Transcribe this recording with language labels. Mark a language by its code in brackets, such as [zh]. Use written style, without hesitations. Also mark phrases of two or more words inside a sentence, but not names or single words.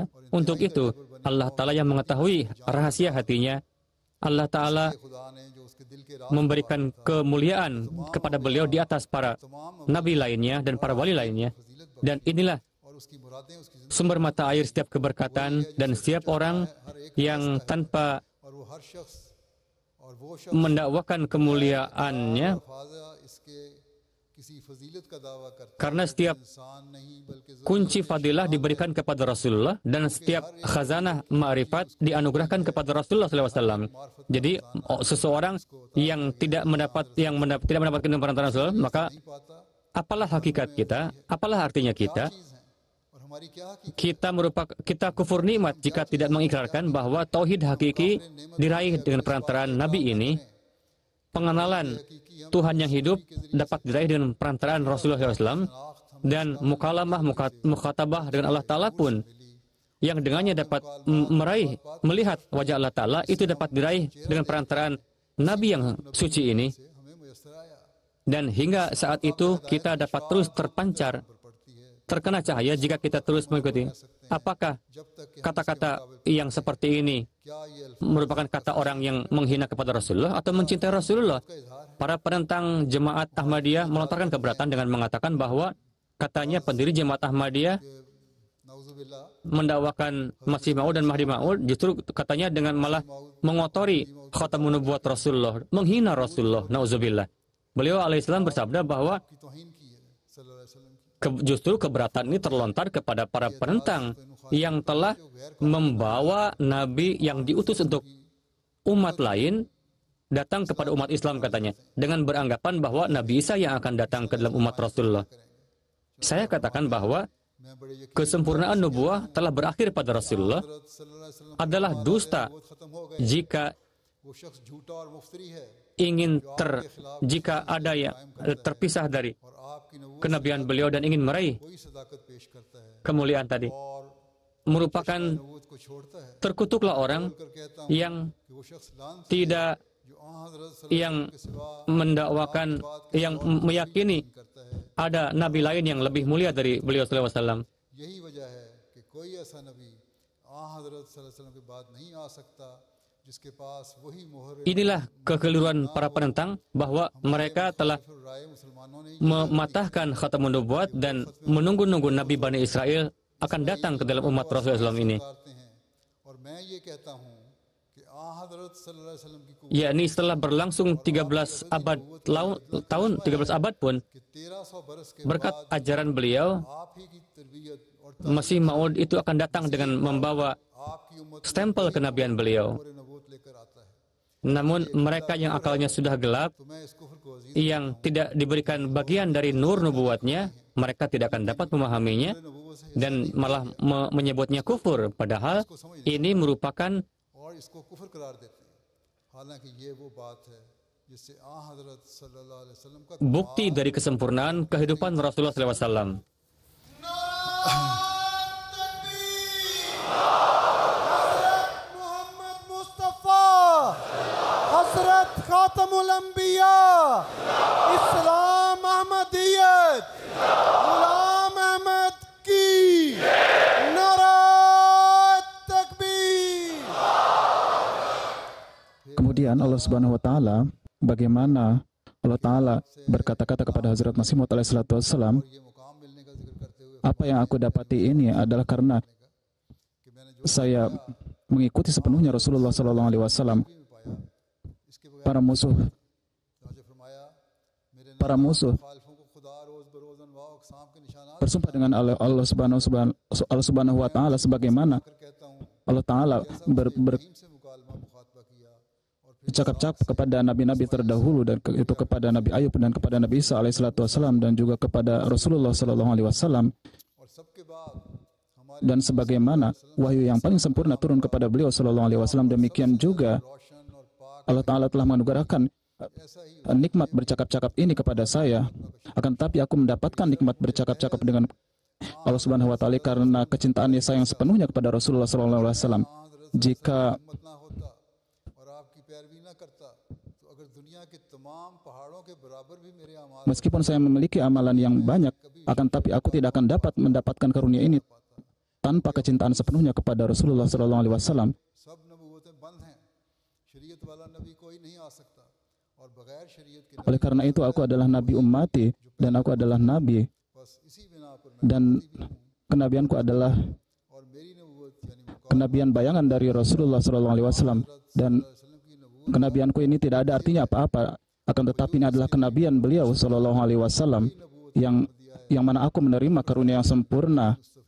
[id] Untuk itu, Allah Ta'ala yang mengetahui rahasia hatinya, Allah Ta'ala memberikan kemuliaan kepada beliau di atas para nabi lainnya dan para wali lainnya. Dan inilah sumber mata air setiap keberkatan, dan setiap orang yang tanpa mendakwakan kemuliaannya [ur] کسی فضیلت کا دعویٰ کرتا ہے, [id] Karena setiap [ur] انسان نہیں بلکہ [id] kunci fadilah diberikan kepada Rasulullah dan setiap khazanah ma'rifat dianugerahkan kepada Rasulullah SAW. Jadi seseorang yang tidak mendapatkan perantara Rasul, maka [ur] نہیں پاتا [id] apalah hakikat kita, apalah artinya kita? [ur] چیز ہے اور ہماری کیا حقیقت [id] Kita kufur nikmat jika tidak mengikrarkan bahwa tauhid hakiki diraih dengan perantaraan Nabi ini. Pengenalan Tuhan yang hidup dapat diraih dengan perantaraan Rasulullah SAW, dan mukalamah, mukhatabah dengan Allah Ta'ala pun yang dengannya dapat melihat wajah Allah Ta'ala itu dapat diraih dengan perantaraan Nabi yang suci ini. [ur] سے ہمیں میسر آیا [id] Dan hingga saat itu kita dapat terus terpancar, [ur] پڑتی ہے [id] terkena cahaya jika kita terus mengikuti. Apakah [ur] جب تک کہ [id] kata-kata yang seperti ini [ur] کیا یہ الفاظ [id] merupakan kata orang yang menghina kepada Rasulullah atau mencintai Rasulullah? [ur] کا اظہار ہے? [id] Para penentang jemaat Ahmadiyah melontarkan keberatan dengan mengatakan bahwa katanya pendiri jemaat Ahmadiyah [ur] नाउजुबिल्लाह [id] mendakwakan Masih Maud dan Mahdi Maud, justru katanya dengan malah mengotori [ar] خاتم النبوة [id] Rasulullah, menghina Rasulullah, nauzubillah. Beliau alaihissalam bersabda bahwa [ur] کی توہین کی ہے [ar] صلی اللہ علیہ وسلم [ur] की [id] justru keberatan ini terlontar kepada para penentang yang telah membawa Nabi yang diutus untuk umat lain datang kepada umat Islam, katanya, dengan beranggapan bahwa Nabi Isa yang akan datang ke dalam umat Rasulullah. Saya katakan bahwa [ur] میں بڑے یقین [id] kesempurnaan nubuah telah berakhir pada Rasulullah [ar] حضرت صلی اللہ علیہ وسلم [id] adalah dusta [ur] وہ ختم ہو گئے [id] jika [ur] وہ شخص جھوٹا اور مفتری ہے [id] jika ada yang terpisah dari [ur] اور آپ کی نبوت [id] kenabian beliau dan ingin meraih [ur] کوئی صداقت پیش کرتا ہے [id] kemuliaan tadi, [ur] और [id] merupakan [ur] نبوت کو چھوڑتا ہے [id] terkutuklah orang [ur] کر کہتا ہوں [id] yang [ur] کہ وہ شخص لعنت [id] tidak [ur] جو حضرت [id] yang [ar] صلی اللہ علیہ وسلم [ur] کے سوا [id] mendakwakan, yang meyakini [ur] کرتا ہے. [id] ada nabi lain yang lebih mulia dari beliau [ar] صلی اللہ علیہ وسلم. [ur] یہی وجہ ہے کہ کوئی ایسا نبی حضرت [ar] صلی اللہ علیہ وسلم [ur] کے بعد نہیں آ سکتا جس کے پاس وہی مہر [id] Inilah kekeliruan para penentang bahwa mereka telah [ur] رائے مسلمانوں نے [id] mematahkan [ar] خاتم النبوة [id] dan menunggu-nunggu Nabi Bani Israel akan datang ke dalam umat Rasulullah SAW ini. [ur] اتارتے ہیں اور میں یہ کہتا ہوں کہ حضرت [ar] صلی اللہ علیہ وسلم [ur] کی قوت [id] Yakni setelah berlangsung 13 abad tahun 13 abad pun, [ur] کے 1300 برس کے [id] berkat ajaran beliau, [ur] آپ ہی کی تربیت اور [id] Masih Maud itu akan datang dengan membawa [ur] آپ کی امت [id] stempel kenabian beliau. [ur] پورے نبوت لے کر آتا ہے. [id] Namun mereka yang akalnya sudah gelap, [ur] تو میں اس کفر کو عزیز [id] yang tidak diberikan bagian dari nur nubuatnya, mereka tidak akan dapat memahaminya [ur] نبوت سے [id] dan malah menyebutnya kufur. Padahal ini merupakan [ur] اور اس کو کفر قرار دیتے ہیں۔ حالانکہ یہ وہ بات ہے جس سے حضرت [ar] صلی اللہ علیہ وسلم [ur] का [id] bukti dari kesempurnaan kehidupan Rasulullah SAW. [ur] محمد مصطفیٰ حضرت خاتم الانبیاء اسلام احمدیت غلام احمد کی نعرہ تکبیر. [id] Kemudian Allah [ar] سبحانه وتعالى, [id] bagaimana Allah taala berkata-kata kepada Hazrat Masih Maud [ar] عليه الصلاة والسلام, [ur] یہ مقام ملنے کا ذکر کرتے ہوئے [id] apa yang aku dapati ini adalah karena [ur] کہ میں نے جو [id] saya mengikuti sepenuhnya Rasulullah [ar] صلی اللہ علیہ وسلم. [ur] بھی پایا اس کے بغیر [id] Para musuh [ur] جو فرمایا میرے [id] para musuh [ur] خالفوں کو خدا روز بروز انواع اقسام کے نشانات [id] bersumpah dengan Allah [ar] سبحانه وتعالى [id] sebagaimana [ur] کر کہتا ہوں [id] Allah taala [ur] رحیم سے مکالمہ مخاطبہ کیا اور پھر [id] bercakap-cakap kepada nabi-nabi terdahulu dan itu kepada Nabi Ayub dan kepada Nabi Isa [ar] عليه الصلاة والسلام [id] dan juga kepada Rasulullah [ar] صلی اللہ علیہ وسلم, [ur] اور سب کے بعد ہمارے [id] dan sebagaimana wahyu yang paling sempurna turun kepada beliau [ar] صلی اللہ علیہ وسلم, [id] demikian juga [ur] روشن اور پاک [id] Allah taala telah menganugerahkan [ur] ایسا ہی [id] nikmat bercakap-cakap ini kepada saya. Akan tetapi aku mendapatkan nikmat bercakap-cakap dengan Allah [ar] سبحانه وتعالى [id] karena kecintaannya sayang sepenuhnya kepada Rasulullah [ar] صلی اللہ علیہ وسلم. [id] Jika [ur] ہمت نہ ہوتا اور آپ کی پیروی نہ کرتا تو اگر دنیا کے تمام پہاڑوں کے برابر بھی میرے اعمال [id] meskipun saya memiliki amalan yang banyak, akan tapi aku tidak akan dapat mendapatkan karunia ini tanpa kecintaan sepenuhnya kepada Rasulullah [ar] صلی اللہ علیہ وسلم. [ur] سب نبوتیں بند ہیں، شریعت والا نبی کوئی نہیں آ سکتا اور بغیر شریعت کے [id] Oleh karena itu aku adalah nabi ummati dan aku adalah nabi [ur] بس اسی بنا پر میں [id] dan kenabianku adalah [ur] اور میری نبوت یعنی مقام [id] kenabian bayangan dari Rasulullah [ar] صلی اللہ علیہ وسلم, [id] dan [ur] وسلم کی نبوت [id] kenabianku ini tidak ada artinya apa-apa Akan tetapi ini adalah kenabian beliau [ar] صلی اللہ علیہ وسلم [id] yang mana aku menerima karunia yang sempurna.